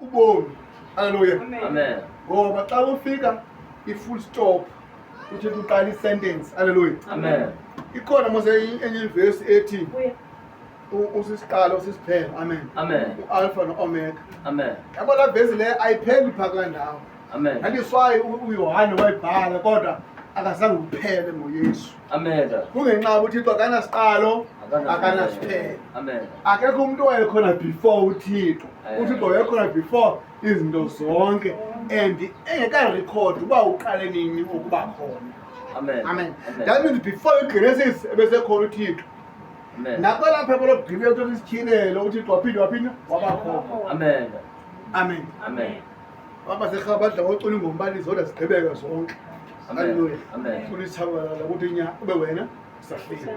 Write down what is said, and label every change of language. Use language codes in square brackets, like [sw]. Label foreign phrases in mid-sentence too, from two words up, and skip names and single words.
[xh] ubomi. Haleluya. Amen. Ngoba xa ufika i-full stop uthi uqala i-sentence. Haleluya. Amen. Ikhona mose enye verse ethi usisiqalo sisiphelo. Amen. Amen. U-alpha no-omega. Amen. Yabo la verse le ayipheli phakula ndawo. Amen. [en] That is why [xh] uYohane wayibhala kodwa akazange uphele ngoYesu. Amen. Kungenxa uThixo akanasiqalo akanasiphelo. Amen. Akekho umuntu owayekhona before uThixo. uThixo wayekhona before izinto zonke and engeka-record uba uqale nini ukuba khona. Amen. Amen. [en] That means before [xh] iGenesis ebesekhona uThixo. Amen. Nakwela phepha lokugqibela ukuthi sitshilele uThixo waphinda waba khona. Amen. Amen. Amen. Abasekha badla ngocula ingombalisi kodwa sigqibeke zonke. Haleluya. Amen. Ufuna isithabalala ukuthi ube wena usahleli.